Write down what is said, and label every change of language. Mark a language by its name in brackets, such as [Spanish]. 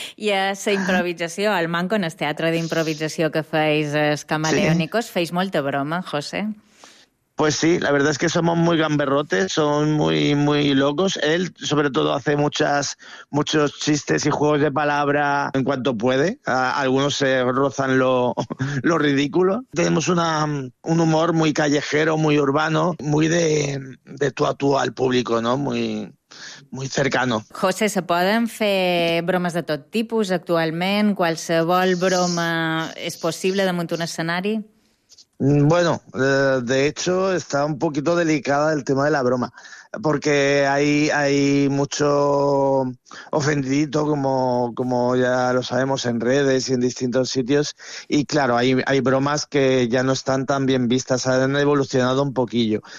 [Catalan] I a la improvisació, al Manco, en el teatre d'improvisació que feis els Camaleónicos, feis molta broma, José. [Spanish] Pues sí, la verdad es que somos muy gamberrotes, son muy muy locos. Él, sobre todo, hace muchos chistes y juegos de palabra en cuanto puede. Algunos se rozan lo ridículo. Tenemos un humor muy callejero, muy urbano, muy de tú a tú al público, ¿no? Muy muy cercano. [Catalan] José, ¿se poden fer bromes de tot tipus actualment? ¿Qualsevol broma és possible damunt un escenari? [Spanish] Bueno, de hecho está un poquito delicada el tema de la broma, porque hay mucho ofendidito, como ya lo sabemos, en redes y en distintos sitios, y claro, hay bromas que ya no están tan bien vistas, han evolucionado un poquillo.